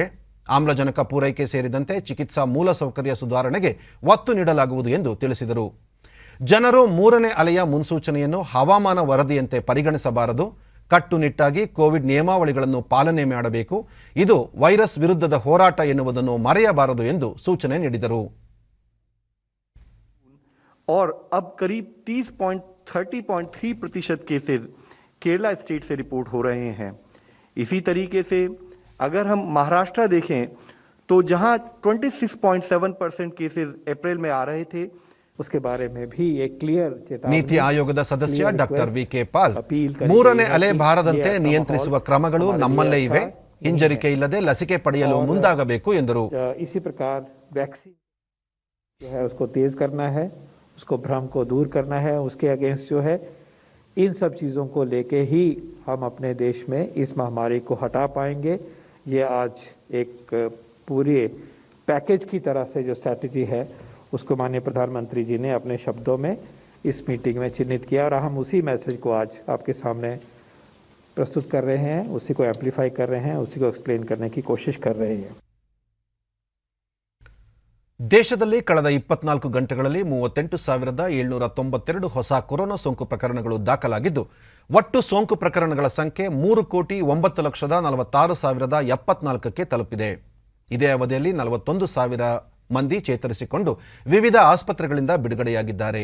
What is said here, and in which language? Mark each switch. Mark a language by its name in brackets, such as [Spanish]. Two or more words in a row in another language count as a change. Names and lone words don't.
[Kannada] ಆಮ್ಲಜನಕ ಪೂರೈಕೆ ಸೇರಿದಂತೆ ಚಿಕಿತ್ಸಾ ಮೂಲಸೌಕರ್ಯ ಸುಧಾರಣೆಗೆ ಒತ್ತು ನೀಡಲಾಗುವುದು ಎಂದು ತಿಳಿಸಿದರು. ಜನರು 3ನೇ ಅಲೆಯ ಮುನ್ಸೂಚನೆಯನ್ನು ಹವಾಮಾನ ವರದಿಯಂತೆ ಪರಿಗಣಿಸಬಾರದು. ಕಟ್ಟುನಿಟ್ಟಾಗಿ ಕೋವಿಡ್ ನಿಯಮಾವಳಿಗಳನ್ನು ಪಾಲನೆ ಮಾಡಬೇಕು. ಇದು ವೈರಸ್ ವಿರುದ್ಧದ ಹೋರಾಟ ಎನ್ನುವುದನ್ನು ಮರೆಯಬಾರದು ಎಂದು ಸೂಚನೆ ನೀಡಿದರು. [Hindi] और अब करीब 30.3% केसेज केरला स्टेट से रिपोर्ट हो रहे हैं. इसी तरीके से अगर हम महाराष्ट्र देखें तो जहां 26.7% केसेज अप्रैल में आ रहे थे, उसके बारे में भी एक क्लियर [Kannada] ನೀತಿ ಆಯೋಗದ ಸದಸ್ಯ ಡಾಕ್ಟರ್ ವಿ.ಕೆ. ಪಾಲ್ 3ನೇ ಅಲೆ ಬಾರದಂತೆ ನಿಯಂತ್ರಿಸುವ ಕ್ರಮಗಳು ನಮ್ಮಲ್ಲೇ ಇವೆ. ಹಿಂಜರಿಕೆ ಇಲ್ಲದೆ ಲಸಿಕೆ ಪಡೆಯಲು ಮುಂದಾಗಬೇಕು ಎಂದರು. [Hindi] इसी प्रकार वैक्सीन जो है उसको तेज करना है, उसको भ्रम को दूर करना है, उसके अगेंस्ट जो है इन सब चीज़ों को लेके ही हम अपने देश में इस महामारी को हटा पाएंगे. ये आज एक पूरे पैकेज की तरह से जो स्ट्रैटेजी है उसको माननीय प्रधानमंत्री जी ने अपने शब्दों में इस मीटिंग में चिन्हित किया और हम उसी मैसेज को आज आपके सामने प्रस्तुत कर रहे हैं, उसी को एम्पलीफाई कर रहे हैं, उसी को एक्सप्लेन करने की कोशिश कर रहे हैं. [Kannada] ದೇಶದಲ್ಲಿ ಕಳೆದ 24 ಗಂಟೆಗಳಲ್ಲಿ 38,792 ಹೊಸ ಕೊರೋನಾ ಸೋಂಕು ಪ್ರಕರಣಗಳು ದಾಖಲಾಗಿದ್ದು, ಒಟ್ಟು ಸೋಂಕು ಪ್ರಕರಣಗಳ ಸಂಖ್ಯೆ 3,09,46,074ಕ್ಕೆ ತಲುಪಿದೆ. ಇದೇ ಅವಧಿಯಲ್ಲಿ 41,000 ಮಂದಿ ಚೇತರಿಸಿಕೊಂಡು ವಿವಿಧ ಆಸ್ಪತ್ರೆಗಳಿಂದ ಬಿಡುಗಡೆಯಾಗಿದ್ದಾರೆ.